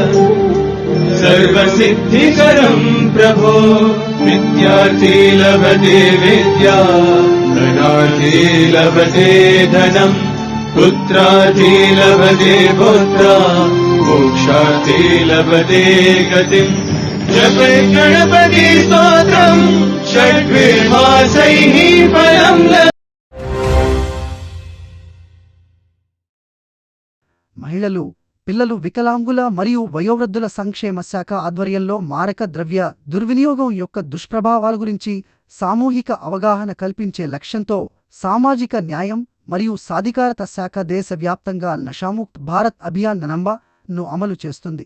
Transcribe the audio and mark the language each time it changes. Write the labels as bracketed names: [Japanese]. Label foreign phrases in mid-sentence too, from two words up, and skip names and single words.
[Sanskrit] सर्वसिद्धिकरं प्रभो विद्यार्थी लभते विद्या धनार्थी लभते धनम् पुत्रार्थी लभते पुत्रा मोक्षार्थी लभते गतिम् जपे गणपति स्तोत्रम् षड्भिर्मासैः फलं लभते। [Telugu] మహిళలు, పిల్లలు, వికలాంగుల మరియు వయోవృద్ధుల సంక్షేమ శాఖ ఆధ్వర్యంలో మారక ద్రవ్య దుర్వినియోగం యొక్క దుష్ప్రభావాల గురించి సామూహిక అవగాహన కల్పించే లక్ష్యంతో సామాజిక న్యాయం మరియు సాధికారత శాఖ దేశవ్యాప్తంగా నషాముక్త్ భారత్ అభియాన్ ను అమలు చేస్తుంది.